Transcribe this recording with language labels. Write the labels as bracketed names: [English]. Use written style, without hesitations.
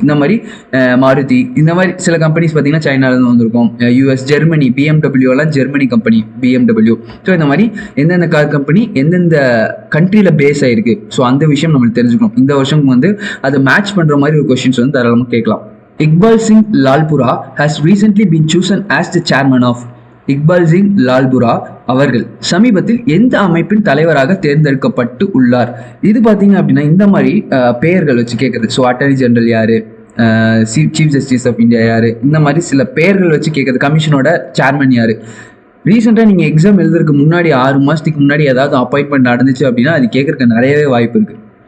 [Tamil] இந்த மாதிரி மாருதி, இந்த மாதிரி சில கம்பெனிஸ் பார்த்தீங்கன்னா சைனாலேருந்து வந்திருக்கும். யூஎஸ், ஜெர்மனி, BMW எல்லாம் ஜெர்மனி கம்பெனி BMW. ஸோ இந்த மாதிரி எந்தெந்த கார் கம்பெனி எந்தெந்த கண்ட்ரியில் பேஸ் ஆயிருக்கு, ஸோ அந்த விஷயம் நம்மளுக்கு தெரிஞ்சுக்கணும். இந்த வருஷம் வந்து அதை மேட்ச் பண்ணுற மாதிரி ஒரு கொஸ்டின்ஸ் வந்து தாராளமாக கேட்கலாம். [English] Iqbal Singh Lalpura has recently been chosen as the chairman of. [Tamil] Iqbal Singh லால்புரா அவர்கள் சமீபத்தில் எந்த அமைப்பின் தலைவராக தேர்ந்தெடுக்கப்பட்டு உள்ளார்? இது பார்த்தீங்க அப்படின்னா இந்த மாதிரி பெயர்கள் வச்சு கேட்குறது. ஸோ அட்டர்னி ஜெனரல் யாரு, சீஃப் ஜஸ்டிஸ் ஆஃப் இந்தியா யாரு, இந்த மாதிரி சில பெயர்கள் வச்சு கேட்குறது. கமிஷனோட சேர்மன் யாரு? ரீசெண்டாக நீங்கள் எக்ஸாம் எழுதுறதுக்கு முன்னாடி 6 மாதத்துக்கு முன்னாடி ஏதாவது அப்பாயின்மெண்ட் நடந்துச்சு அப்படின்னா அது கேட்கறதுக்கு நிறையவே வாய்ப்பு இருக்குது.